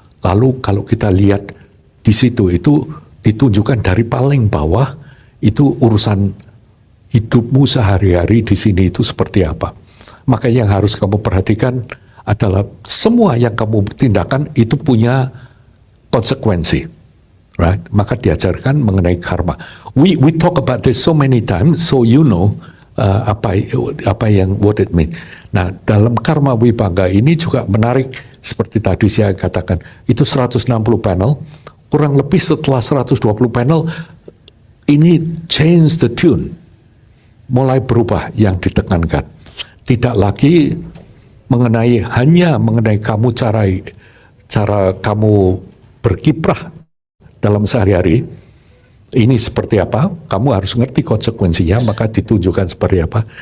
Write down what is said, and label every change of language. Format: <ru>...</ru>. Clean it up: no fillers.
<id>Lalu kalau kita lihat di situ itu ditunjukkan dari paling bawah itu urusan hidupmu sehari-hari di sini itu seperti apa. Maka yang harus kamu perhatikan adalah semua yang kamu tindakan itu punya konsekuensi.</id> <en>Right?</en> <id>Maka diajarkan mengenai karma.</id> <en>We talk about this so many times, so</en> <id>apa yang</id> <en>what it mean.</en> <id>Nah, dalam karma wibangga ini juga menarik seperti tadi saya katakan, itu 160 panel, kurang lebih setelah 120 panel ini</id> <en>change the tune.</en> <id>Mulai berubah yang ditekankan. Tidak lagi hanya mengenai kamu cara kamu berkiprah dalam sehari-hari, ini seperti apa, kamu harus ngerti konsekuensinya, maka ditunjukkan seperti apa.</id>